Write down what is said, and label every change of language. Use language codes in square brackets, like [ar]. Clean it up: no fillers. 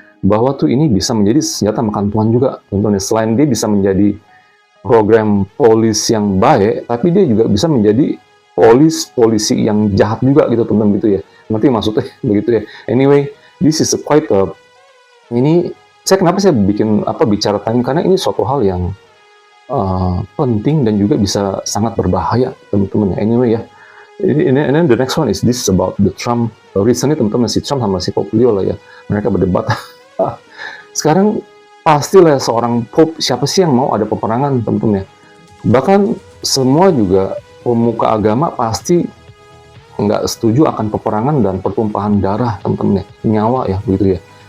[id] Bahwa tuh ini bisa menjadi senjata makan tuan juga teman-teman ya. Selain dia bisa menjadi program polisi yang baik, tapi dia juga bisa menjadi polisi yang jahat juga gitu teman-teman gitu ya. Ngerti maksudnya begitu ya. [en] Anyway, this is quite a [id] ini kenapa saya bicara tentang ini karena ini suatu hal yang penting dan juga bisa sangat berbahaya teman-teman ya. [en] Anyway ya, and then the next one is this about the Trump. [id] Recently teman-teman si Trump sama si Pope Leo lah ya, mereka berdebat. Sekarang pastilah seorang Pope, siapa sih yang mau ada peperangan teman-teman ya. Bahkan semua juga pemuka agama pasti nggak setuju akan peperangan dan pertumpahan darah teman-teman ya, nyawa ya begitu ya.